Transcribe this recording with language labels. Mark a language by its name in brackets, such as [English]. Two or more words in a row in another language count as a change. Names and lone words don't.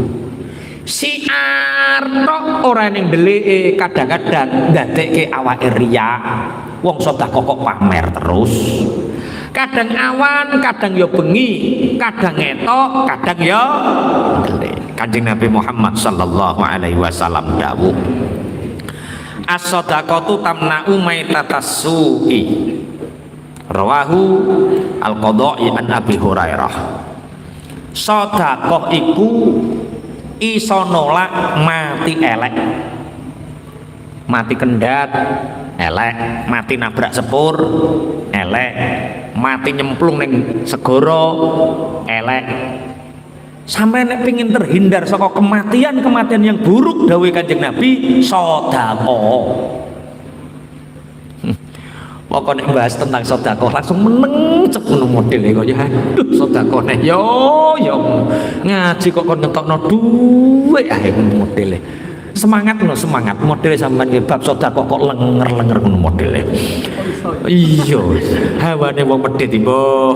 [Javanese] Syiar tok ora ning ndelike kadang-kadang ndadekke awake riya. Wong sedekah kok pamer terus. Kadang awan, kadang ya bengi, kadang ngetok, kadang ya ndelik. Kanjeng Nabi Muhammad [Arabic] صلى الله عليه وسلم [Javanese] dawuh, [Arabic] الصدقة تمنع ميتة السوء. رواه القضاعي عن أبي هريرة. [Javanese] Sedekah iku iso nolak mati elek, mati kendat elek, mati nabrak sepur elek, mati nyemplung ning segara elek. Sampai nek pengin terhindar saka [Indonesian] kematian yang buruk [Javanese] dawuh Kanjeng Nabi sedekah. [Indonesian] Pokoknya bahas tentang sedekah [Javanese] langsung meneng cep ngono modele kok ya. Aduh sedekahne yo ngaji kok kon ngetokno dhuwit ae ngono modele. Semangat modele sampean nggih bab sedekah kok lenger-lenger ngono modele. Iya, hawane wong medhit mbok.